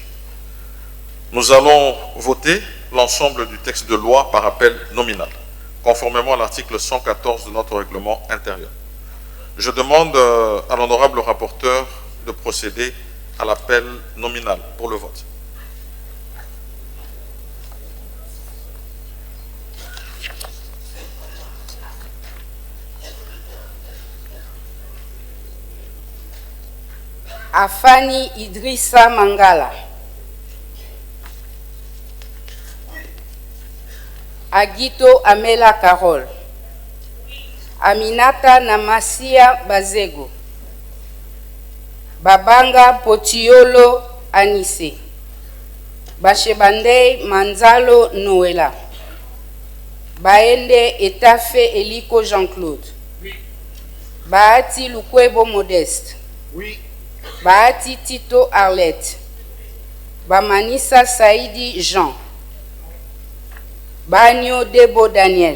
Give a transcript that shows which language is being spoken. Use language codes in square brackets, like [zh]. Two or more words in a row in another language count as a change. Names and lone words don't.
[fr] Nous allons voter l'ensemble du texte de loi par appel nominal, conformément à l'article 114 de notre règlement intérieur. Je demande à l'honorable rapporteur de procéder à l'appel nominal pour le vote. Afani Idrissa Mangala. Agito Amela Carole. Aminata Namasia Bazego. Babanga Potiolo Anise. Bashebandei Manzalo Noela. Baende Etafe Eliko Jean-Claude. Baati Lukwebo Modeste. Oui. Baati Tito Arlette. Bamanisa Saidi Jean. Banyo Debo Daniel.